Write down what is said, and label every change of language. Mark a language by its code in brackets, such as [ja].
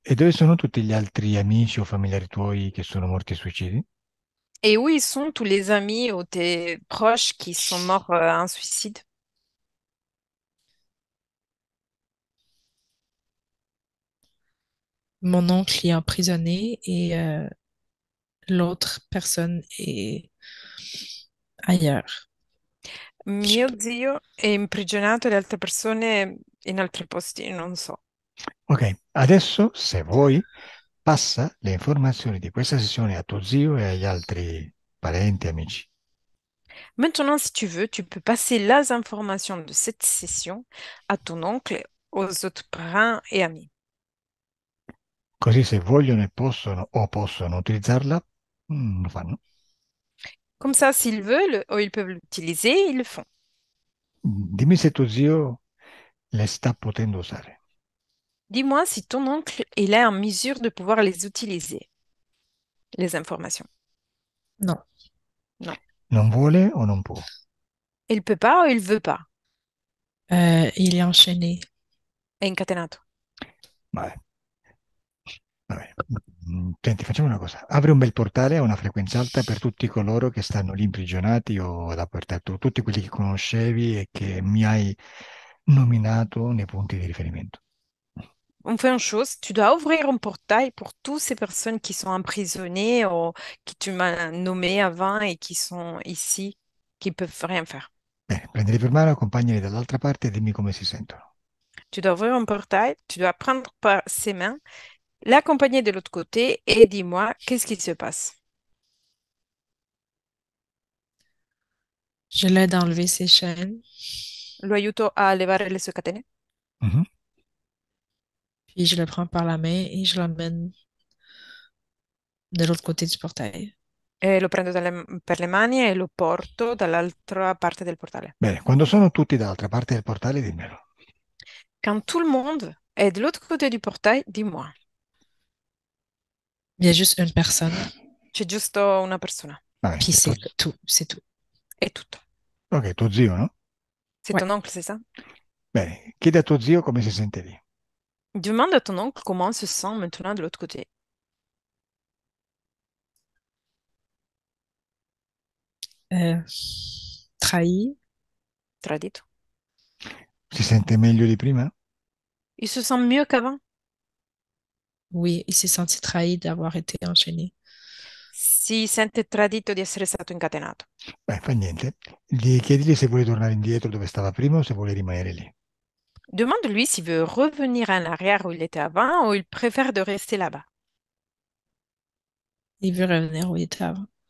[it] E dove sono tutti gli altri amici o familiari tuoi che sono morti a suicidi? [fr] Et où ils sont tous les amis ou tes proches qui sont morts en suicide? Mon oncle est emprisonné et l'autre personne est ailleurs. Je sais [it] Mio [fr] pas. [it] zio è imprigionato e le altre persone in altri posti, non so. Ok, adesso se vuoi passa le informazioni di questa sessione a tuo zio e agli altri parenti e amici. [fr] Maintenant, si tu veux, tu peux passer les informations de cette session à ton oncle, aux autres parents et amis. [it] Così se vogliono e possono o possono utilizzarla, lo fanno. [fr] Comme ça, s'ils veulent ou ils peuvent l'utiliser, ils le font. [it] Dimmi se tuo zio le sta potendo usare. [fr] Dis-moi si ton oncle il est en mesure de pouvoir les utiliser, les informations. Non. Non. [it] Non vuole o non può? [fr] Il peut pas ou il veut pas. Il est enchaîné. [it] È incatenato. Vabbè, vabbè. Senti, facciamo una cosa. Apri un bel portale a una frequenza alta per tutti coloro che stanno lì imprigionati o dappertutto, tutti quelli che conoscevi e che mi hai nominato nei punti di riferimento. [fr] On fait une chose, tu dois ouvrir un portail pour toutes ces personnes qui sont emprisonnées ou que tu m'as nommées avant et qui sont ici, qui peuvent rien faire. [it] Bene, prendili per mano, accompagnali dall'altra parte e dimmi come si sentono. [fr] Tu dois ouvrir un portail, tu dois prendre par ses mains, l'accompagner de l'autre côté et dis-moi qu'est-ce qui se passe. Je l'aide à enlever ses chaînes, [it] Lo aiuto a levare le sue catene Mhm. [fr] puis je le prends par la main et je l'emmène de l'autre côté du portail. [it] e lo prendo per le mani e lo porto dall'altra parte del portale. Bene, quando sono tutti dall'altra parte del portale, dimmelo. [fr] Quand tout le monde est de l'autre côté du portail, dis-moi. Il y a juste une personne, [it] C'è giusto una persona. Va bene, [fr] puis c'est tout, c'est tout. [it] È tutto. ok, tuo zio, no? [fr] C'est Ouais. ton oncle, c'est ça? [it] Bene, chiedi a tuo zio come si sente lì. [fr] Demande à ton oncle comment il se sent maintenant de l'autre côté. Euh, Trahi. [it] Tradito. Si sente meglio di prima? [fr] Il se sent mieux qu'avant. Oui, il s'est senti trahi d'avoir été enchaîné. [it] Si sente tradito di essere stato incatenato. Beh, fa niente. Chiedigli se vuole tornare indietro dove stava prima o se vuole rimanere lì. [fr] Demande-lui s'il veut revenir en arrière où il était avant ou il préfère de rester là-bas. Il veut revenir où il était avant.